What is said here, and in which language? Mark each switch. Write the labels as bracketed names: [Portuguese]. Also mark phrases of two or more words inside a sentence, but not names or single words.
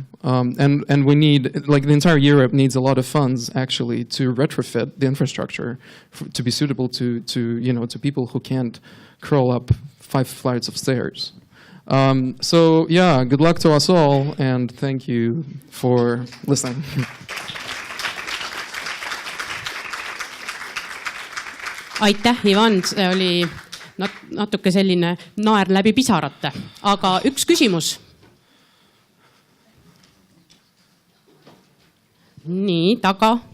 [English] And we need, the entire Europe needs a lot of funds actually to retrofit the infrastructure to be suitable to people who can't crawl up 5 flights of stairs. So yeah, good luck to us all, and thank you for listening. [Estonian] Aitäh, Ivan, see oli natuke selline naer läbi pisarate, aga üks küsimus. Nii, taga.